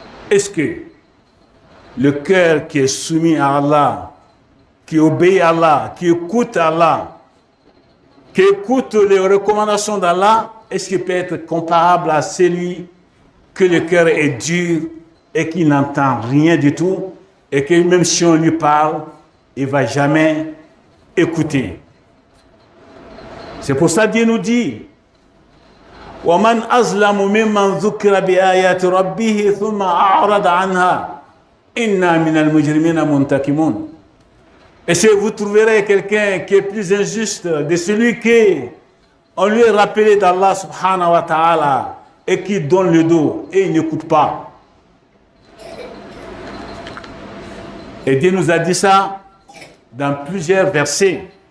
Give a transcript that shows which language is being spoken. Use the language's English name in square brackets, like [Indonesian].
[French] Est-ce que le cœur qui est soumis à Allah, qui obéit à Allah, qui écoute Allah, qui écoute les recommandations d'Allah, est-ce qu'il peut être comparable à celui que le cœur est dur et qui n'entend rien du tout et que même si on lui parle, il ne va jamais écouter? C'est pour ça que Dieu nous dit [Arabic] وَمَنْ أَظْلَمُ مِمَّنْ ذُكِّرَ بِآيَاتِ رَبِّهِ ثُمَّ أَعْرَضَ عَنْهَا إِنَّا مِنَ الْمُجْرِمِينَ مُنْتَقِمُونَ. [French] Et si vous trouverez quelqu'un qui est plus injuste de celui qui on lui est rappelé d'Allah subhanahu wa ta'ala et qui donne le dos et il n'écoute pas. Et Dieu nous a dit ça dans plusieurs versets.